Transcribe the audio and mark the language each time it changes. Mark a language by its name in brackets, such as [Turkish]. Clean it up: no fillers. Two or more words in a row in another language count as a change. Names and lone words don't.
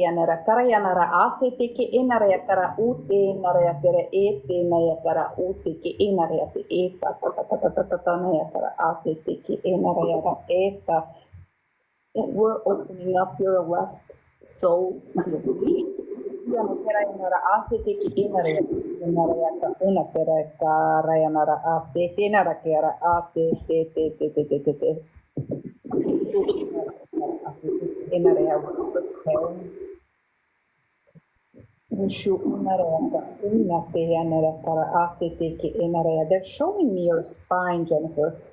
[English] yanera karayanara asete ke enara yakara ute nara yakara ete na yakara useke enara yate eta ta na yakara asete ke enara yara eta. We're opening up your left soul. Yanara asete ke enara yaka unate karayanara asete nara kera ate te. They're showing me your spine, Jennifer.